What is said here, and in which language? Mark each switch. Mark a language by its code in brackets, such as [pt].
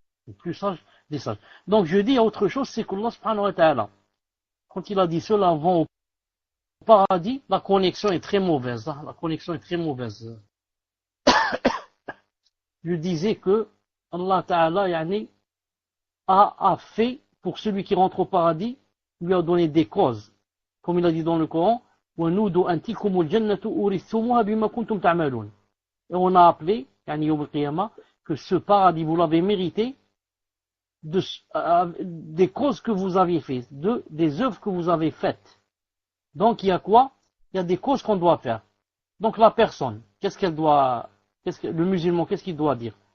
[fr] Le plus sage des sages. Donc je dis autre chose, c'est qu'Allah Subhanahu wa Ta'ala, quand il a dit ceux-là vont au paradis, la connexion est très mauvaise. Hein, la connexion est très mauvaise. Je disais que Allah Ta'ala a fait pour celui qui rentre au paradis lui a donné des causes. Comme il a dit dans le Coran, [ar] وَنُودُوا أَنْ تِلْكُمُ الْجَنَّةُ أُورِثْتُمُوهَا بِمَا كُنْتُمْ تَعْمَلُونَ. [fr] Et on a appelé, [ar] يعني يوم القيامة, [fr] que ce paradis, vous l'avez mérité des causes que vous avez faites, des œuvres que vous avez faites. Donc il y a quoi? Il y a des causes qu'on doit faire. Donc la personne, le musulman, qu'est-ce qu'il doit dire?